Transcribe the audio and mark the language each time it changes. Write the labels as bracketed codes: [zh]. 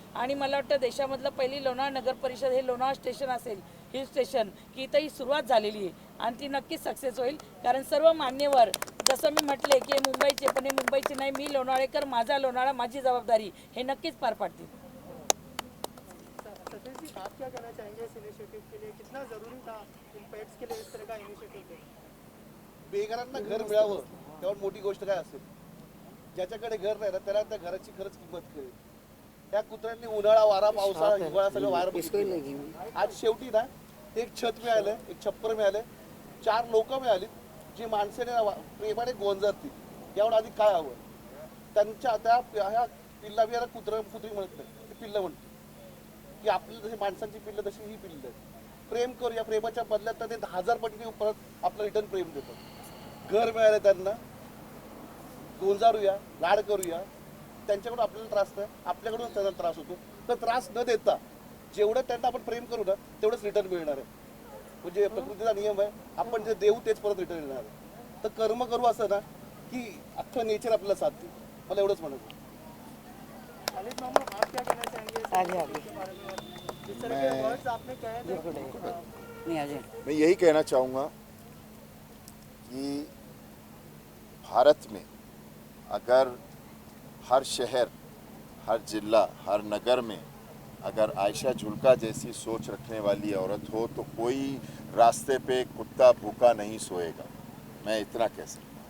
[mr] आणि मला वाटतं देशामधलं पहिली लोणावळा नगर परिषद हे लोणावळा स्टेशन असेल, हिल स्टेशन, की इथं ही सुरुवात झालेली आहे आणि ती नक्कीच सक्सेस होईल. कारण सर्व मान्यवर जसं मी म्हटले की हे मुंबईचे, पण हे मुंबईचे नाही, मी लोणावळेकर, माझा लोणावळा, माझी जबाबदारी, हे नक्कीच पार पाडतील. [hi] सतीश जी, आप क्या कहना चाहेंगे इस इनिशिएटिव के लिए? कितना ज़रूरी था इन पेट्स के लिए इस तरह का इनिशिएटिव लेना? [mr] बेघरांना घर मिळावं त्यावर मोठी गोष्ट काय असेल? ज्याच्याकडे घर नाही ना त्याला त्या घराची खरंच किंमत कळेल. त्या कुत्र्यांनी उन्हाळा, वारा, पावसाळा, हिवाळा सगळं वार बघितलं. आज शेवटी ना एक छत मिळालं, एक छप्पर मिळालं, 4 लोक मिळाली जी माणसाने प्रेमाने गोंजारतील. यावर आधी काय हवं? त्यांच्या ह्या पिल्ला बियाला कुत्री म्हणत नाही, ती पिल्लं म्हणते की आपली जशी माणसांची पिल्लं तशी ही पिल्लं आहेत. प्रेम करूया, प्रेमाच्या बदल्यात ते 10,000 पटीने परत आपलं रिटर्न प्रेम देतात. घर मिळालं त्यांना, गोंजारूया, लाड करूया. त्यांच्याकडून आपल्याला त्रास नाही, आपल्याकडून त्यांना त्रास होतो. तर त्रास न देता जेवढं त्यांना आपण प्रेम करू ना तेवढंच रिटर्न मिळणार आहे. म्हणजे प्रकृतीचा नियम आहे, आपण जे देऊ तेच परत रिटर्न येणार आहे. तर कर्म करू असं ना की अख्खं नेचर आपल्याला साथ देईल. मला एवढंच म्हणायचं. [hi] खालिद मामू, आप क्या कहना चाहेंगे इस इनिशिएटिव के बारे में? जिस तरह के वर्ड्स आपने कहे थे, मैं यही कहना चाहूँगा कि भारत में अगर हर शहर, हर जिला, हर नगर में अगर आयशा जुल्का जैसी सोच रखने वाली औरत हो तो कोई रास्ते पे कुत्ता भूखा नहीं सोएगा. मैं इतना कह सकता.